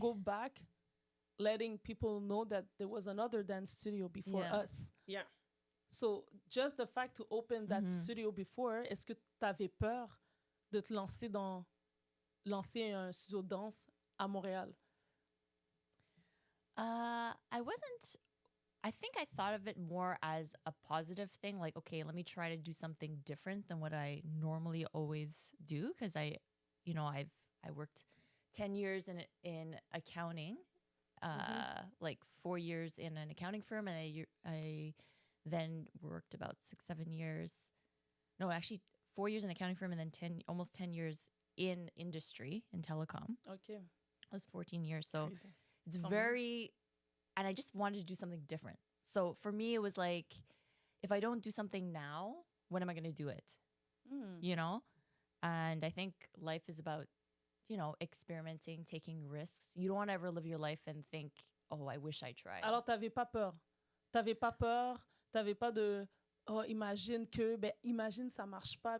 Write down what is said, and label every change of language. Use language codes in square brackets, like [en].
[en] go back, letting people know that there was another dance studio before Yeah. us. Yeah. So just the fact to open that Mhm. studio before, [fr] est-ce que tu avais peur de te lancer un studio de danse à Montréal? [en] I wasn't. I think I thought of it more as a positive thing. Like, okay, let me try to do something different than what I normally always do. Because I worked 10 years in accounting, like 4 years in an accounting firm, and I then worked about 6-7 years. No, actually, 4 years in an accounting firm, and then almost 10 years in industry in telecom. OK. That was 14 years. So Crazy. it's [fr] Quand même. [en] very, and I just wanted to do something different. So for me, it was like, if I don't do something now, when am I going to do it? Hmm. You know? And I think life is about, experimenting, taking risks. You don't want to ever live your life and think, oh, I wish I tried. [fr] Alors, tu n'avais pas peur. Tu n'avais pas peur. Tu n'avais pas de oh, imagine ça ne marche pas.